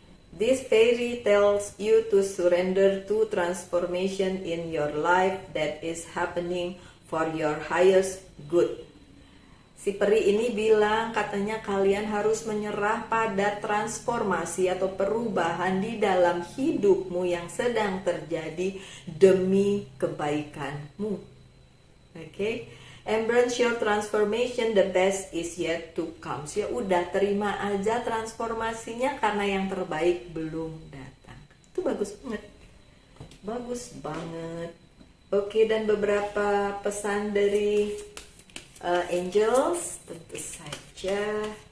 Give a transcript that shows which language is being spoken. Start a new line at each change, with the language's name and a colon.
English: This fairy tells you to surrender to transformation in your life that is happening for your highest good.
Indonesian: Si peri ini bilang katanya kalian harus menyerah pada transformasi atau perubahan di dalam hidupmu yang sedang terjadi demi kebaikanmu. Okay?
English: Embrace your transformation, the best is yet to come.
Indonesian: Ya udah, terima aja transformasinya karena yang terbaik belum datang. Itu bagus banget. Bagus banget. Oke, dan beberapa pesan dari angels, tentu saja.